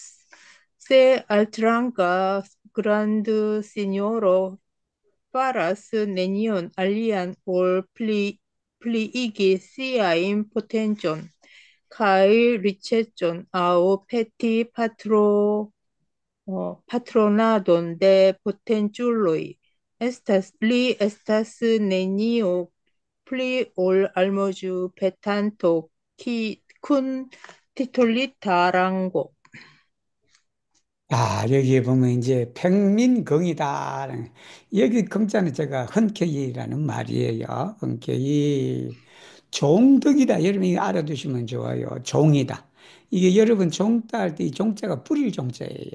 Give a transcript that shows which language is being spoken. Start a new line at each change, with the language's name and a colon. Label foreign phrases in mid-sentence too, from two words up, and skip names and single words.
Esperanto: Se altranga grandsinjoro faras nenion alian ol pliigi siajn potencon kaj riĉecon aŭ peti patronadon de potenculoj. Li estas nenio pli ol almoĝu petanto kun titolita rango.
Korean: 여기에 보면 이제 평민경이다. 여기 경자는 제가 흔쾌히라는 말이에요. 흔쾌히. 종덕이다. 여러분이 알아두시면 좋아요. 종이다. 이게 여러분 종따 할 때 이 종자가 뿌릴 종자예요.